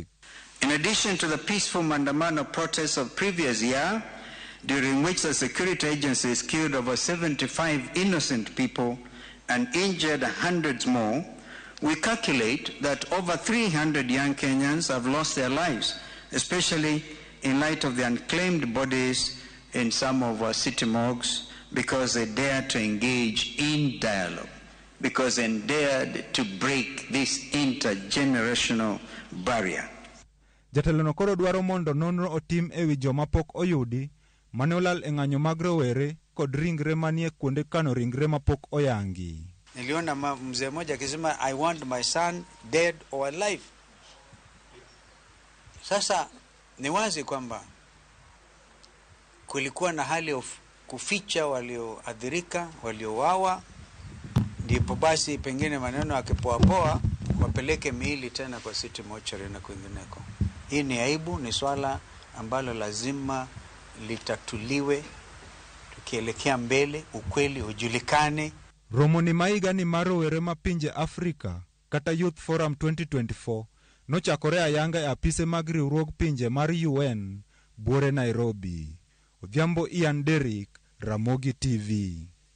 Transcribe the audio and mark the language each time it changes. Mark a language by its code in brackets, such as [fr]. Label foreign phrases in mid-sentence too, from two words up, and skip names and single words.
[en] In addition to the peaceful Maandamano protests of previous year, during which the security agencies killed over 75 innocent people and injured hundreds more, we calculate that over 300 young Kenyans have lost their lives, especially in light of the unclaimed bodies in some of our city morgues, because they dared to engage in dialogue, because they dared to break this intergenerational barrier. [luo] Jatelono koro dwaro mondo nonro otim ewi joma pok oyudi mane olal e ng'anyo mag rowere kod ringre manie kuonde kano ringre mapok oyangi. [sw] Niliona mzee mmoja akisema [en] I want my son dead or alive. [sw] Sasa ni wazi kwamba kulikuwa na hali ya kuficha walioathirika, waliowawa, ndipo basi pengine maneno yakipoapoa wapeleke miili tena kwa [en] city mortuary [sw] na kwingineko. Hii ni aibu, ni swala ambalo lazima litatuliwe tukielekea mbele, ukweli ujulikane. [luo] Romo ni maiga ni mar rowere ma pinje Afrika kata Youth Forum 2024 nochakore ayanga e apise mag riwruog pinje mar UN buore Nairobi. Odhiambo Ian Derrick, Ramogi TV.